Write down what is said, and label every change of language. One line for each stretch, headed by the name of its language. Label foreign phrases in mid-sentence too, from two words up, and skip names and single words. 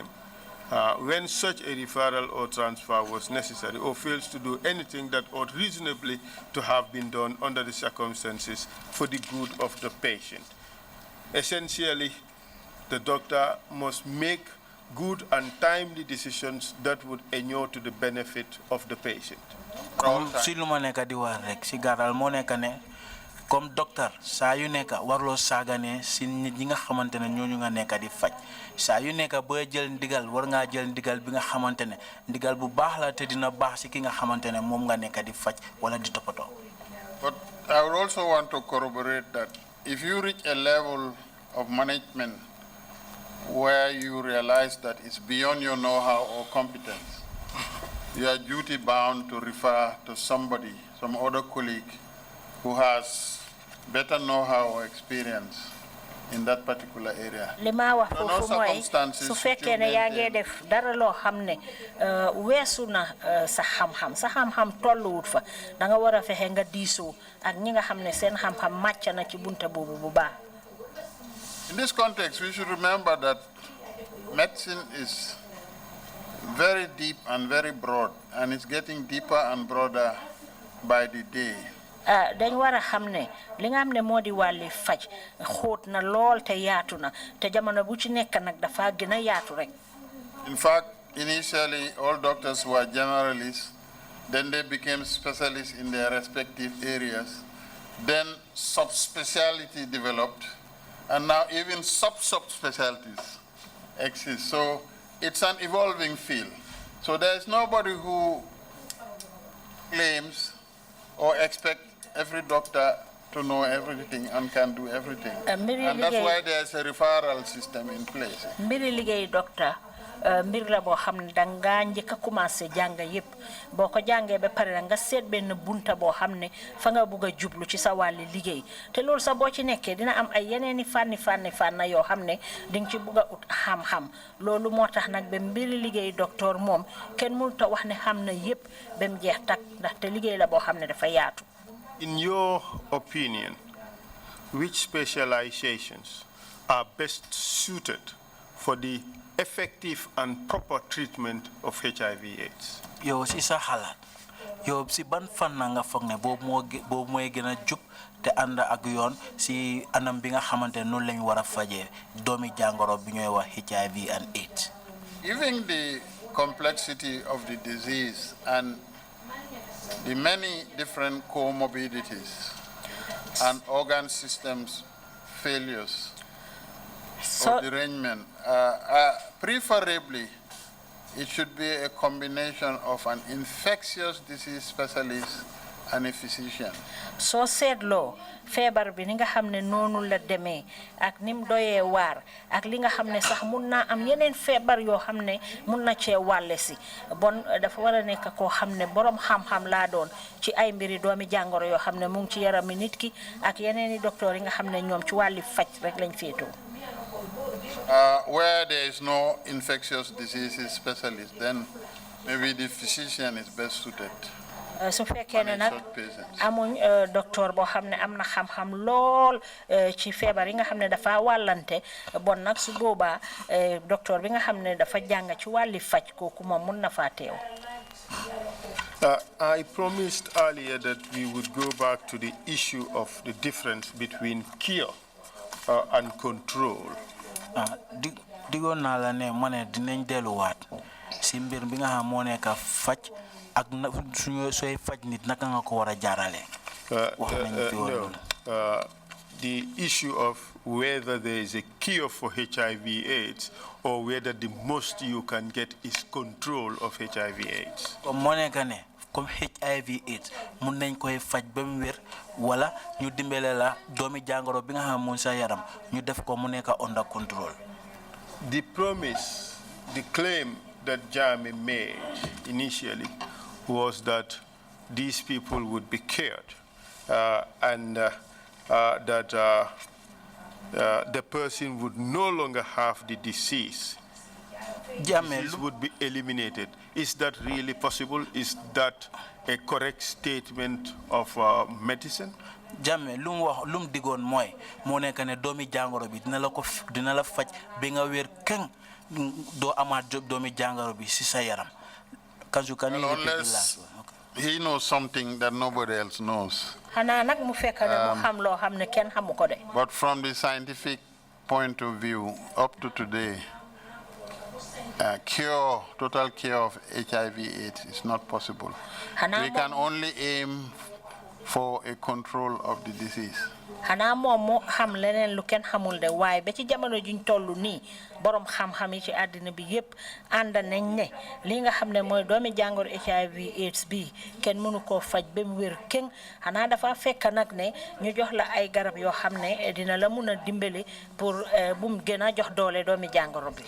English: When such a referral or transfer was necessary, or fails to do anything that ought reasonably to have been done under the circumstances for the good of the patient. Essentially, the doctor must make good and timely decisions that would inure to the benefit of the patient.
French: Comme docteur
Wolof: saa yu nekk warloo saagane si nit ñi nga xamante ne ñooñu nga nekk di faj saa yu nekk boo jël ndigal war ngaa jël ndigal bi nga xamante ne ndigal bu baax la te dina baax si ki nga xamante ne moom nga nekk di faj wala di toppatoo.
English: But I would also want to corroborate that if you reach a level of management where you realize that it's beyond your know-how or competence, you are duty bound to refer to somebody, some other colleague who has better know-how or experience in that particular area.
Wolof: Lima wax fofu moy su fekkee ne yaa ngi def dara loo xam ne weesu na sa xam-xam tolluwut fa da nga war a fexe nga diisoo ak ñi nga xam ne seen xam-xam màcc na ci bunta boobu bu baax.
English: In this context, we should remember that medicine is very deep and very broad, and it's getting deeper and broader by the day.
Wolof: dañ war a xam ne li nga xam ne moo di wàlli faj xóot na lool te yaatu na te jamono bu ci nekk nag dafa gën a yaatu rek.
English: In fact, initially all doctors were generalists, then they became specialists in their respective areas, then subspecialty developed, and now even subspecialties exist. So it's an evolving field. So there's nobody who claims or expects every doctor to know everything and can do everything. And that's why there's a referral system in place.
Wolof: Mbiri liggéey docteur mbir la boo xam ne danga njëkk a commencé jàng yépp boo ko jàngee ba pare nga seet benn bunta boo xam ne fa nga bugg a jublu ci sa wàlli liggéey te loolu sax boo ci nekkee dina am ay yeneeni fànn yoo xam ne dinga ci bugg a ut xam-xam loolu moo tax nag ba mbiri liggéey docteur moom kenn mënut a wax ne xam na yépp ba mu jeex tak ndaxte liggéey la boo xam ne dafa yaatu.
English: In your opinion, which specializations are best suited for the effective and proper treatment of HIV/AIDS?
Wolof: Yow si sa xalaat yow si ban fan nga foog ne boobu mooy gën a jub te ànd ak yoon si anam bi nga xamante noonu lañ war a fajee doomi jàngoro bi ñooy wax
English: HIV and AIDS. Given the complexity of the disease and the many different comorbidities and organ systems failures or derangement, preferably it should be a combination of an infectious disease specialist and a physician. So said law,
Wolof: feebar bi ni nga xam ne noonu la demee ak nim doyee waar ak li nga xam ne sax mun naa am yeneen feebar yoo xam ne mun na cee wàlle si bon dafa war a nekk koo xam ne borom xam-xam laa doon ci ay mbiri doomi jàngoro yoo xam ne mu ngi ci yarami nit ki ak yeneeni docteur yi nga xam ne ñoom ci wàlli faj rek lañ féetoo.
English: Where there is no infectious diseases specialist, then maybe the physician is best suited.
Wolof: su fekkee ne nag amuñ docteur boo xam ne am na xam-xam lool ci feebar yi nga xam ne dafa wàllante bon nag su boobaa docteur bi nga xam ne dafa jàng ci wàlli faj kooku moom mun na faa teew.
English: I promised earlier that we would go back to the issue of the difference between cure and control.
Wolof: digoon naa la ne ma ne dinañ delluwaat si mbir bi nga xam moo nekk faj ak suñu sooy faj nit naka nga ko war a jaarale. wax nañ ci woon
English: the issue of whether there is a cure for HIV/AIDS or whether the most you can get is control of HIV/AIDS.
Wolof: comme moo nekk ne comme HIV/AIDS mun nañ koy faj ba mu wér wala ñu dimbale la doomi jàngoro bi nga xam mun sa yaram ñu def ko mu nekk
English: under control. The promise, the claim that Jammeh made initially was that these people would be cured and that the person would no longer have the disease. Disease would be eliminated. Is that really possible? Is that a correct statement of medicine?
Wolof: Jammeh lum digoon mooy moo nekk ne doomi jàngoro bi dina la faj bi nga wér keng doo amaat doomi jàngoro bi si sa yaram.
English: Unless he knows something that nobody else knows. But from the scientific point of view, up to today, total cure of HIV/AIDS is not possible. We can only aim for a control of the disease.
Wolof: Hana mo xam leneen lu kenn xamul de waaye ba ci jamono juñ tollu nii borom xam-xam yi ci àddina bi yépp ànd nañ ne li nga xam ne mooy doomi jàngoro HIV/AIDS bi kenn mënu koo faj ba mu wér keng xanaa dafa fekk nag ne ñu jox la ay garab yoo xam ne dina la mun a dimbali pour bu mu gën a jox doole doomi jàngoro bi.